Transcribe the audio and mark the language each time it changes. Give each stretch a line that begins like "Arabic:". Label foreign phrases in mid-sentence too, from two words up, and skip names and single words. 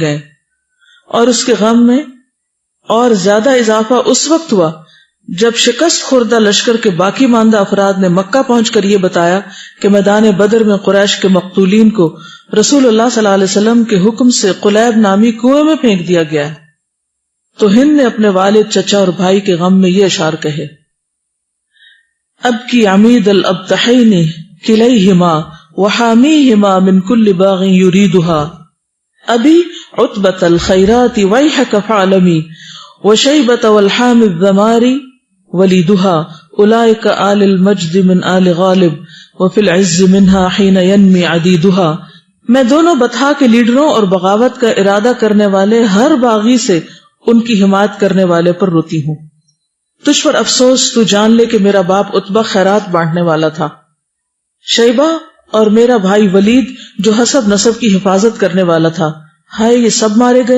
Urdu: گئے، اور اس کے غم میں اور زیادہ اضافہ اس وقت ہوا جب شکست خوردہ لشکر کے باقی ماندہ افراد نے مکہ پہنچ کر یہ بتایا کہ میدان بدر میں قریش کے مقتولین کو رسول اللہ
Arabic: صلی اللہ علیہ وسلم
Urdu: کے حکم سے قلیب نامی کنویں میں پھینک دیا گیا ہے، تو ہند نے اپنے والد، چچا اور بھائی کے غم میں یہ اشعار کہے:
Arabic: اب کی عمید الابتحین کلیہما وحامیہما من کل باغ یریدہا ابی عتبۃ الخیرات ویحک فعلمی وشیبۃ والحام الذماری ولیدہا اولئک آل المجد من آل غالب وفی العز منہا حین ینمی عدیدہا۔
Urdu: میں دونوں بطحا کے لیڈروں اور بغاوت کا ارادہ کرنے والے ہر باغی سے ان کی حمایت کرنے والے پر روتی ہوں۔ تجھ پر افسوس، تو جان لے کہ میرا باپ عتبہ خیرات بانٹنے والا تھا، شیبہ اور میرا بھائی ولید جو حسب نسب کی حفاظت کرنے والا تھا، ہائے یہ سب مارے گئے۔